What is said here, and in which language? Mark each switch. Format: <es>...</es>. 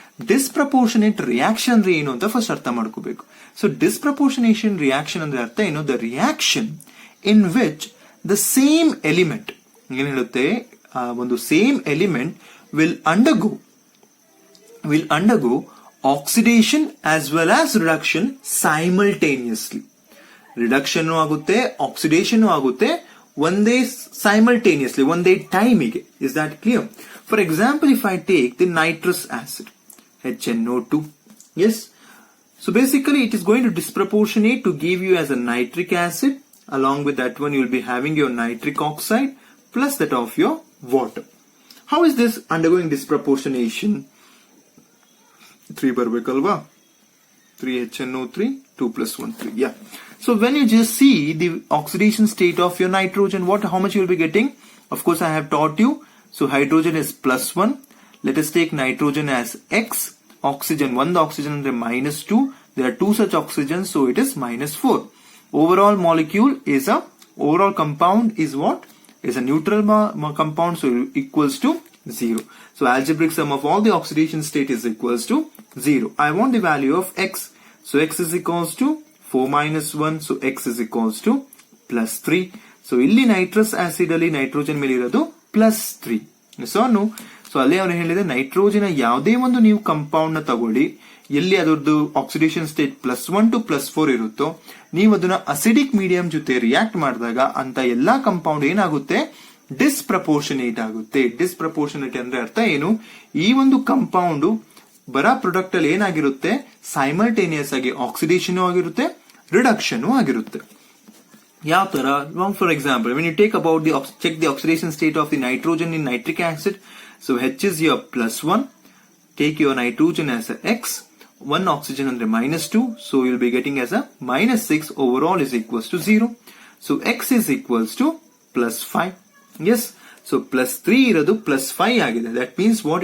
<kn>Disproportionate reaction ಅಂದ್ರೆ ಏನು ಅಂತ ಫಸ್ಟ್ ಅರ್ಥ ಮಾಡ್ಕೋಬೇಕು. ಸೊ ಡಿಸ್ಪ್ರಪೋರ್ಷನೇಷನ್ ರಿಯಾಕ್ಷನ್ ಅಂದ್ರೆ ಅರ್ಥ ಏನು?</kn> <en>the reaction in which the same element,</en> <kn>ಏನು ಹೇಳುತ್ತೆ, ಒಂದು same element</kn> <en>will undergo oxidation as well as reduction simultaneously.</en> <kn>Reduction ಆಗುತ್ತೆ, ಆಕ್ಸಿಡೇಷನ್ ಆಗುತ್ತೆ ಒಂದೇ simultaneously, ಒಂದೇ ಟೈಮಿಗೆ.</kn> <en>Is that clear? For example, if I take the nitrous acid, HNO2, yes, so basically it is going to disproportionate to give you as a nitric acid. Along with that one, you will be having your nitric oxide plus that of your water. How is this undergoing disproportionation? 3 barbekalva, 3HNO3, 2 + 1 3. Yeah. So when you just see the oxidation state of your nitrogen, how much you will be getting? Of course, I have taught you. So hydrogen is +1. Let us take nitrogen as X. Oxygen, one oxygen is -2. There are 2 such oxygens, so it is -4. Overall compound is what? Is a neutral compound, so equals to 0. So algebraic sum of all the oxidation state is equals to 0. I want the value of X. So X is equals to 4 - 1, so X is equals to +3.</en> <kn>So ಇಲ್ಲಿ nitrous acid ಅಲ್ಲಿ nitrogen ಮೇಲೆ ಇರೋದು +3. So ಅಲ್ಲಿ ಅವನು ಹೇಳಿದ್ರೆ nitrogen ಯಾವುದೇ ಒಂದು ನೀವು ಕಂಪೌಂಡ್ ನ ತಗೊಳ್ಳಿ, ಎಲ್ಲಿ ಅದರದ್ದು ಆಕ್ಸಿಡೇಷನ್ ಸ್ಟೇಟ್ +1 to +4 ಇರುತ್ತೋ, ನೀವು ಅದನ್ನ ಅಸಿಡಿಕ್ ಮೀಡಿಯಂ ಜೊತೆ ರಿಯಾಕ್ಟ್ ಮಾಡಿದಾಗ ಅಂತ ಎಲ್ಲಾ ಕಂಪೌಂಡ್ ಏನಾಗುತ್ತೆ? ಡಿಸ್ಪ್ರಪೋರ್ಷನೇಟ್ ಆಗುತ್ತೆ. ಡಿಸ್ಪ್ರಪೋರ್ಷನೇಟ್ ಅಂದ್ರೆ ಅರ್ಥ ಏನು? ಈ ಒಂದು ಕಂಪೌಂಡ್ ಬರೋ ಪ್ರಾಡಕ್ಟ್ ಅಲ್ಲಿ ಏನಾಗಿರುತ್ತೆ? ಸೈಮಲ್ಟೇನಿಯಸ್ ಆಗಿ ಆಕ್ಸಿಡೇಷನ್ ಆಗಿರುತ್ತೆ, ರಿಡಕ್ಷನ್ ಆಗಿರುತ್ತೆ. ಯಾವ ತರ?</kn> <en>For example, when you check the oxidation state of the nitrogen in nitric acid, so H is your +1, take your nitrogen as a X, one oxygen under -2, so you'll be getting as a -6, overall is equals to 0. So X is equals to +5. Yes, so +3</en> <kn>iradu +5 agide.</kn> <en>That means what?</en>